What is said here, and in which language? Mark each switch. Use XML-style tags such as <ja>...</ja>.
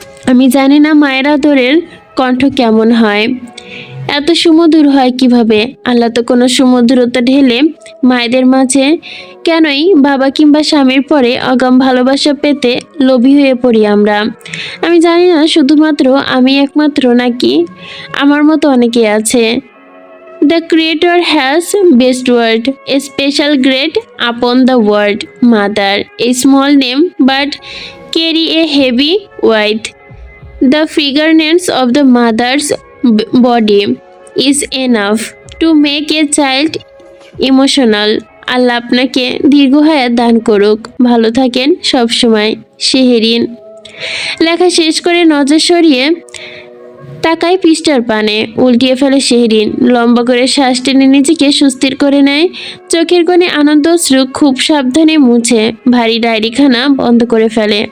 <bn>আমি জানি না মায়ের আদরের কণ্ঠ কেমন হয়, এত সুমধুর হয় কিভাবে। আল্লাহ তো কোনো সুমধুরতা ঢেলে মায়েদের মাঝে কেনই বাবা কিংবা স্বামীর পরে অগাম ভালোবাসা পেতে লোভী হয়ে পড়ি আমরা। আমি জানি না শুধুমাত্র আমি একমাত্র, নাকি আমার মতো অনেকে আছে।</bn> <en>The Creator has bestowed a special grade upon the word mother, a small name but carry a heavy weight. The fragrance of the mother's body is enough to make a child emotional.</en> <bn>আল্লাহ আপনাকে দীর্ঘায়ু দান করুক, ভালো থাকেন সব সময়। শেহরিন। লেখা শেষ করে নজর সরিয়ে তাকায় পৃষ্ঠার পানে, উল্টিয়ে ফেলে শেহরিন। লম্বা করে শ্বাস টেনে নিজেকে সুস্থির করে নেয়। চোখের কোণে আনন্দ অশ্রু খুব সাবধানে মুছে ভারী ডায়েরিখানা বন্ধ করে ফেলে।</bn>